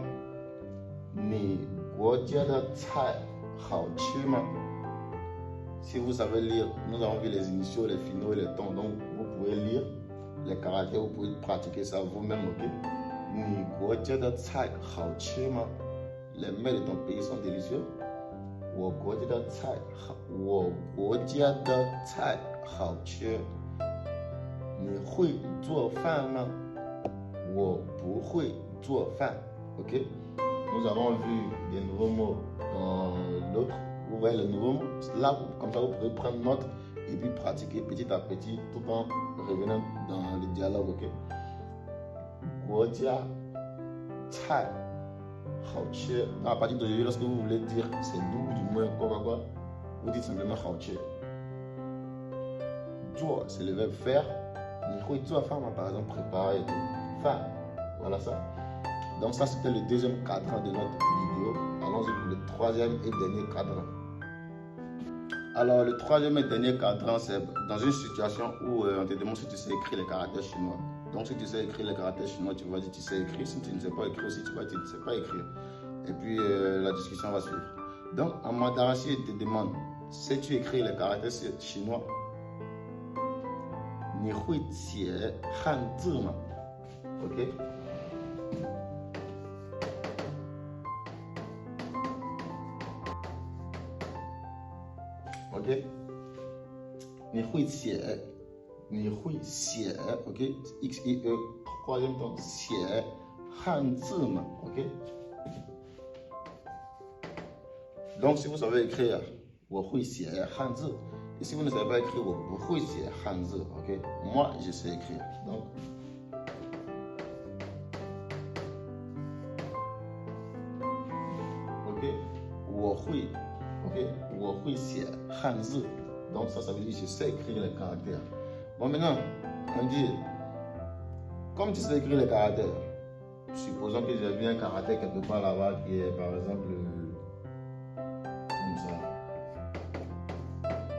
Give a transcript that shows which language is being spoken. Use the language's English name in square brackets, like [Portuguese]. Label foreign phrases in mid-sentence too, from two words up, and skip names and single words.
[Chinese] 你国家的菜好吃吗. [French] Si vous savez lire, nous avons vu les initiaux, les finaux et les tons. Donc, vous pouvez lire les caractères, vous pouvez pratiquer ça vous-même, ok? [Chinese] 你国家的菜好吃吗. [French] Les mets de ton pays sont délicieux. [Chinese] 我国家的菜好吃。你会做饭吗？我不会做饭。Ok? [French] Nous avons vu des nouveaux mots dans l'autre. Vous voyez les nouveaux mots? Là, comme ça, vous pourrez prendre note et puis pratiquer petit à petit tout en revenant dans le dialogue. [Chinese] Ok? 国家菜好吃. [French] À partir d'aujourd'hui, lorsque vous voulez dire c'est doux, du moins quoi, vous dites simplement 好吃. 做, c'est le verbe faire. [Chinese] 你会做饭吗? [French] Par exemple, préparer et tout. Faire. Voilà ça. Donc ça, c'était le deuxième cadran de notre vidéo. Allons-y pour le troisième et dernier cadran. Alors, le troisième et dernier cadran, c'est dans une situation où on te demande si tu sais écrire les caractères chinois. Donc, si tu sais écrire les caractères chinois, tu vas dire tu sais écrire. Si tu ne sais pas écrire aussi, tu vas dire tu ne sais pas écrire. Et puis, la discussion va suivre. Donc, en mandarin, si il te demande, sais-tu écrire les caractères chinois? [Chinese] 你会写汉字吗? [French] Ok? Ok? [Chinese] 你会写 ok? [French] X-I-E, troisième temps, [Chinese] 写汉字吗? [French] Ok? Donc, si vous savez écrire, [Chinese] 我会写汉字. [French] Et si vous ne savez pas écrire, [Chinese] 我不会写汉字. [French] Ok? Moi, je sais écrire. Donc, ok? [Chinese] 我会 ok? 我会写汉字. [French] Donc ça veut dire je sais écrire les caractères. Bon, maintenant, on dit, comme tu sais écrire les caractères, supposons que j'ai vu un caractère quelque part là-bas qui est par exemple comme ça.